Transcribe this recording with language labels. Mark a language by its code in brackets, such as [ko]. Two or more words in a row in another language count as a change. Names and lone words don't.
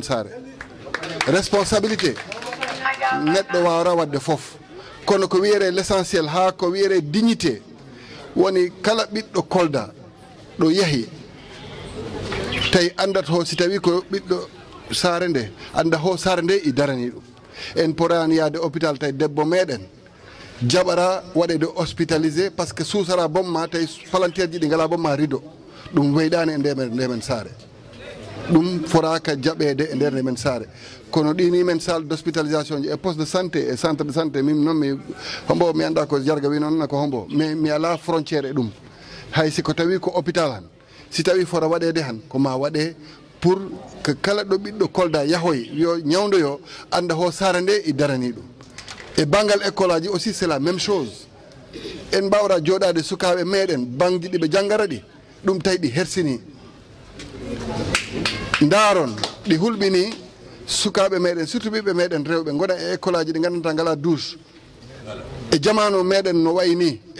[ff] saare responsabilité neɗɗo wawra wadde foof kono ko wiyere [fr] l' essentiel [ff] ha ko wiyere dignité woni kala ɓiɗɗo kolda ɗo yahi tawi andat ho si tawi ko ɓiɗɗo saare nde anda ho saare nde i darani ɗum en porani yaade hôpital tawi debbo meɗen jaɓara waɗede [fr] hospitalisé par ce que [ff] suusara bomma tawi palanteer ji ɗi ngala bomma rido ɗum weyɗani e ndemen saare ɗum foraka jaɓede e nder ndemen saare kono ɗini men [fr] salle d' hospitalisation [ff] ji e [fr] poste de santé [ff] e [fr] centre de santé [ff] min noon mi hombo mi anda ko jarga wi noon ko hombo mais mi ala frontiére e ɗum hay siko tawi ko hôpital han si tawi fota waɗede han ko ma waɗe [fr] pour que [ff] kala ɗo ɓiɗɗo kolda yahoy yo ñawdoyo anda ho saare nde i darani ɗum e banggal école aji [fr] aussi c'est la même chose [ff] en mbawra joɗade sukaɓe meɗen bangji ɗi ɓe janggara ɗi ɗum tawi ɗi hersini daron ɗi hulɓini sukaɓe meɗen surtout ɓiɓɓe meɗen rewɓe goɗa e école aji ɗi gandanta ngala douche e jamanu meɗen no wayi ni e